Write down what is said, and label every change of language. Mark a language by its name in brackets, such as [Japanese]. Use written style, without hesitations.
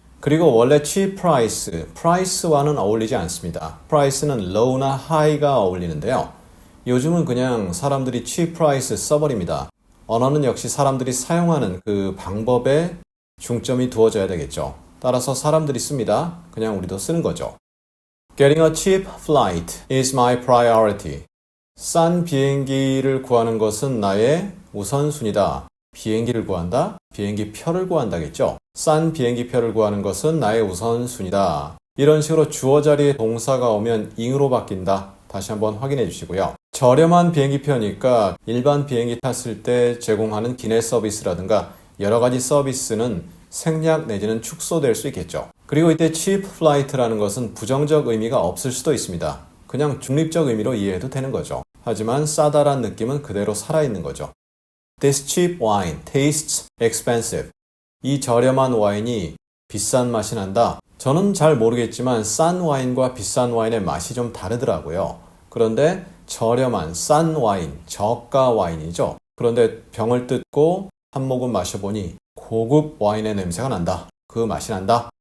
[Korean] 그리고 원래 cheap price와는 어울리지 않습니다. price는 low나 high가 어울리는데요. 요즘은 그냥 사람들이 cheap price 써버립니다. 언어는 역시 사람들이 사용하는 그 방법에 중점이 두어져야 되겠죠. 따라서 사람들이 씁니다. 그냥 우리도 쓰는 거죠. [English] Getting a cheap flight is my priority. [Korean] 싼 비행기를 구하는 것은 나의 우선순위다. 비행기를 구한다? 비행기 표를 구한다겠죠. 싼 비행기 표를 구하는 것은 나의 우선순위다. 이런 식으로 주어 자리에 동사가 오면 ing으로 바뀐다. 다시 한번 확인해 주시고요. 저렴한 비행기 표니까 일반 비행기 탔을 때 제공하는 기내 서비스라든가 여러 가지 서비스는 생략 내지는 축소될 수 있겠죠. 그리고 이때 cheap flight라는 것은 부정적 의미가 없을 수도 있습니다. 그냥 중립적 의미로 이해해도 되는 거죠. 하지만 싸다란 느낌은 그대로 살아있는 거죠. [English] This cheap wine tastes expensive. [Korean] 이 저렴한 와인이 비싼 맛이 난다. 저는 잘 모르겠지만 싼 와인과 비싼 와인의 맛이 좀 다르더라고요. 그런데 저렴한 싼 와인, 저가 와인이죠. 그런데 병을 뜯고 한 모금 마셔보니 고급 와인의 냄새가 난다. 그 맛이 난다.